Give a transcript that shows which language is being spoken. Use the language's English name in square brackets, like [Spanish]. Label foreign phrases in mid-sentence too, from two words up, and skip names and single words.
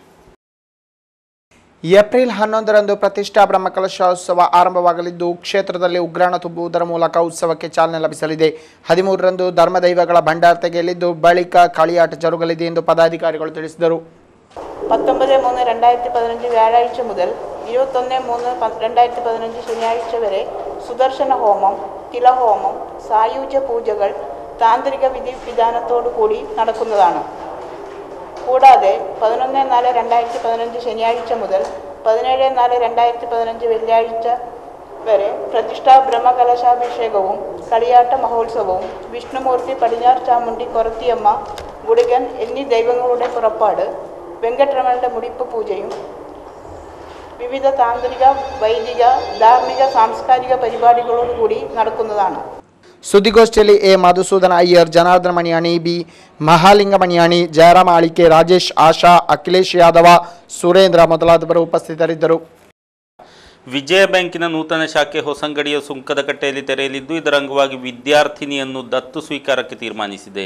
[Kannada] ಏಪ್ರಿಲ್ 11ರಂದು ಪ್ರತಿಷ್ಠಾ ಬ್ರಹ್ಮಕಲಶೋತ್ಸವ ಆರಂಭವಾಗಲಿದ್ದು ಕ್ಷೇತ್ರದಲ್ಲಿ ಉಗ್ರಾಣ ತುಂಬುವುದರ ಮೂಲಕ ಉತ್ಸವಕ್ಕೆ ಚಾಲನೆ ಲಭಿಸಲಿದೆ. 13ರಂದು ಧರ್ಮದೈವಗಳ ಭಂಡಾರ ತೆಗೆಯಲಿದ್ದು ಬಳಿಕ കളിയാಟ ಜರುಗಲಿದೆ ಎಂದು ಪದಾಧಿಕಾರಿಗಳು ತಿಳಿಸಿದರು. [Malayalam] 19/3/2015 വ്യാഴാഴ്ച മുതൽ 21/3/2015 ശനിയാഴ്ച വരെ സുദർശന ഹോമം, തിലഹോമം, സായുജ്യ പൂജകൾ താന്ത്രിക വിധിവിധാനത്തോടു കൂടി നടക്കുന്നതാണ്. കൂടാതെ 11/4/2015 ശനിയാഴ്ച മുതൽ 17/4/2015 വെള്ളിയാഴ്ച വരെ പ്രതിഷ്ഠാ ബ്രഹ്മകലശാഭിഷേകവും കളിയാട്ട മഹോത്സവവും വിഷ്ണുമൂർത്തി, പടിഞ്ഞാർ ചാമുണ്ടി, കൊറത്തിയമ്മ, ഗുഡികൻ എന്നീ ദൈവങ്ങളുടെ പുറപ്പാട്, വെങ്കട്ടരമണന്റെ മുടിപ്പ് പൂജയും വിവിധ താന്ത്രിക, വൈദിക, ധാർമ്മിക, സാംസ്കാരിക പരിപാടികളോടുകൂടി നടക്കുന്നതാണ്. [Kannada] ಸುದ್ದಿಗೋಷ್ಠಿಯಲ್ಲಿ ಎ ಮಧುಸೂದನ ಅಯ್ಯರ್, ಜನಾರ್ದನ ಮಣಿಯಾಣಿ, ಬಿ ಮಹಾಲಿಂಗ ಮಣಿಯಾಣಿ, ಜಯರಾಮ ಆಳಿಕೆ, ರಾಜೇಶ್, ಆಶಾ, ಅಖಿಲೇಶ್ ಯಾದವ, ಸುರೇಂದ್ರ ಮೊದಲಾದವರು ಉಪಸ್ಥಿತರಿದ್ದರು. ವಿಜಯ ಬ್ಯಾಂಕಿನ ನೂತನ ಶಾಖೆ ಹೊಸಂಗಡಿಯ ಸುಂಕದಕಟ್ಟೆಯಲ್ಲಿ ತೆರೆಯಲಿದ್ದು, ಇದರ ಅಂಗವಾಗಿ ವಿದ್ಯಾರ್ಥಿನಿಯನ್ನು ದತ್ತು ಸ್ವೀಕಾರಕ್ಕೆ ತೀರ್ಮಾನಿಸಿದೆ.